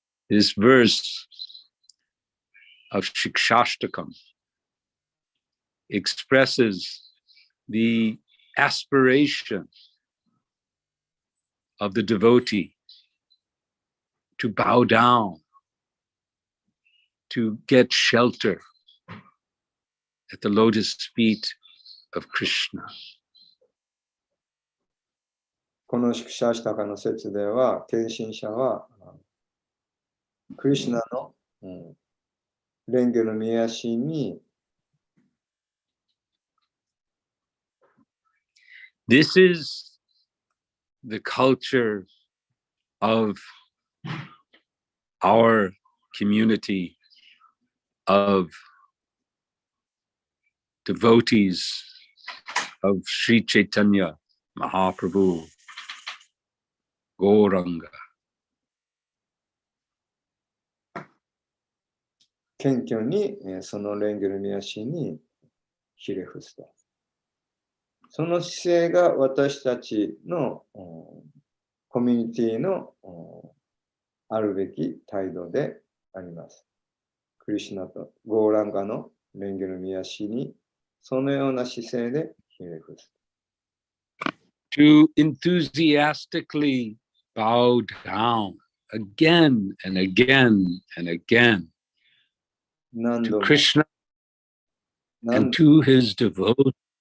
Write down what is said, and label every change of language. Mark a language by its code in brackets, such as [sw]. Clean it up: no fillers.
[en] This verse of Shikshashtakam expresses the aspiration of the devotee to bow down, to get shelter at the lotus feet of Krishna. [ja] このシクシャシタカの説では、献身者はクリシュナの蓮華の御足に [en] This is the culture of our community of devotees of Sri Chaitanya Mahaprabhu, Gauranga. [ja] 謙虚にその蓮華の御足にひれ伏すと。その姿勢が私たちのコミュニティのあるべき態度であります。クリシュナとゴーランガの蓮華の御足にそのような姿勢でひれ伏す。 [en] To enthusiastically bow down again and again and again to Krishna and to his devotees.